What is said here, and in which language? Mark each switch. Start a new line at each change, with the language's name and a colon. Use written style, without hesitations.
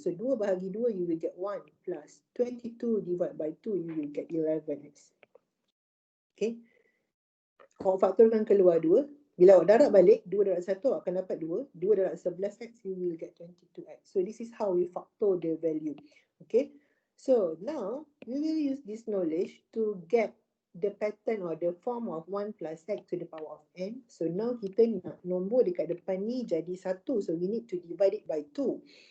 English: So 2 bahagi 2, you will get 1 plus 22 divided by 2, you will get 11x.
Malay: Okay, awak faktorkan keluar 2. Bila awak darab balik, 2 darab 1, awak akan dapat 2. 2 darab 11x, you will get 22x.
English: So this is how we factor the value. Okay, so now we will use this knowledge to get the pattern or the form of 1 plus x to the power of n. So now
Malay: kita nak nombor dekat depan ni jadi
English: 1. So we need to divide it by 2.